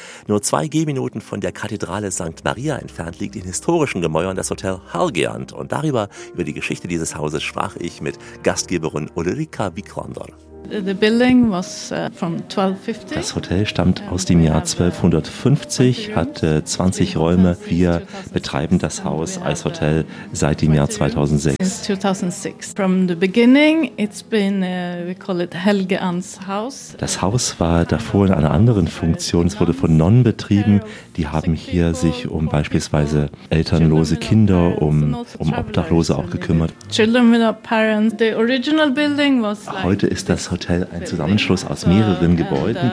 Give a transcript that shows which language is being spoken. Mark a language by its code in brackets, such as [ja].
[de] Nur 2 Gehminuten von der Kathedrale St. Maria entfernt liegt in historischen Gemäuern das Hotel Hallgjarnet und darüber, über die Geschichte dieses Hauses, sprach ich mit Gastgeberin Ulrika Wikrondor. [en] The building was from 1250. [de] Das Hotel stammt aus dem Jahr 1250, hat 20 Räume. Wir betreiben das Haus als Hotel seit dem Jahr 2006. [en] Since 2006. From the beginning, it's been, we call it Helge Ans House. [de] Das Haus war davor in einer anderen Funktion. Es wurde von Nonnen betrieben. Die haben hier sich um beispielsweise elternlose Kinder, um Obdachlose auch gekümmert. [en] Children without parents. The original building was. [de] Heute ist das Hotel ein Zusammenschluss aus mehreren Gebäuden.